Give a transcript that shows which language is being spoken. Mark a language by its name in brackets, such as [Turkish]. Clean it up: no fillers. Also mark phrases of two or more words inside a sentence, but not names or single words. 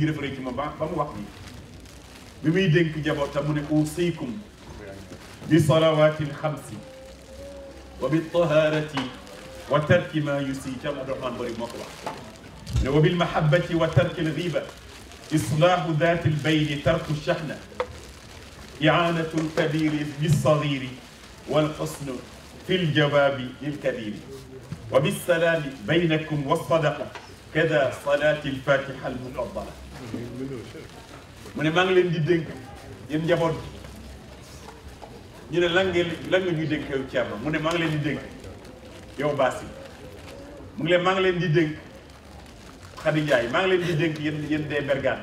[Wolof] dafa rëy ci moom ba mu wax nii bi muy dénk njabootam mu ne [Arabic] أوصيكم بالصلوات الخمس وبالطهارة وترك ما يسيء [Wolof] Thierno Abdourahmane Bari moo ko wax ne [Arabic] وبالمحبة وترك الغيبة إصلاح ذات البين ترك الشحناء إعانة الكبير بالصغير والحسن في الجواب للكبير وبالسلام بينكم وصدقة كذا صلاة الفاتحة المفضلة [Wolof] mu ne maa ngi leen di dénk yéen njaboot ñu ne lan nga ñuy dénk yow Thierno mu ne maa ngi leen di dénk yow Bassi mu ngi leen maa ngi leen di dénk Khady Ndiaye maa ngi leen di dénk yéen dee Bergane